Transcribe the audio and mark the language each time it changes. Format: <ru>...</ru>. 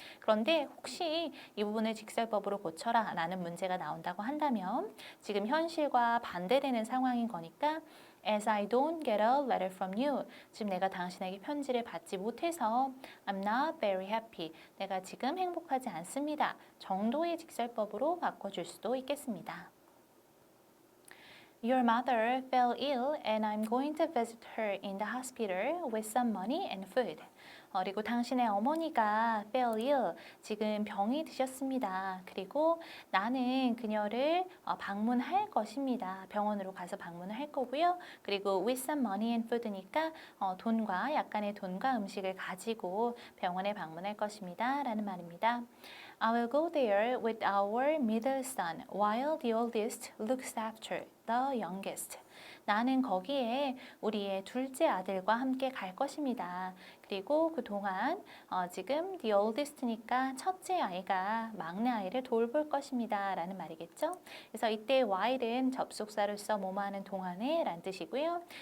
<ko>그런데 혹시 이 부분을 직설법으로 고쳐라 라는 문제가 나온다고 한다면 지금 현실과 반대되는 상황인 거니까</ko> <en>As I don't get a letter from you.</en> <ko>지금 내가 당신에게 편지를 받지 못해서</ko> <en>I'm not very happy.</en> <ko>내가 지금 행복하지 않습니다. 정도의 직설법으로 바꿔줄 수도 있겠습니다.</ko> <en>Your mother fell ill and I'm going to visit her in the hospital with some money and food.</en> <ko>그리고 당신의 어머니가 fell ill, 지금 병이 드셨습니다. 그리고 나는 그녀를 방문할 것입니다. 병원으로 가서 방문을 할 거고요. 그리고</ko> <en>with some money and food</en> <ko>니까 약간의 돈과 음식을 가지고 병원에 방문할 것입니다. 라는 말입니다.</ko> <en>I will go there with our middle son while the oldest looks after the youngest.</en> <ko>나는 거기에 우리의 둘째 아들과 함께 갈 것입니다. 그리고 그동안 지금 the oldest니까 첫째 아이가 막내 아이를 돌볼 것입니다. 라는 말이겠죠. 그래서 이때 while은 접속사로서 뭐뭐하는 동안에 라는 뜻이고요.</ko>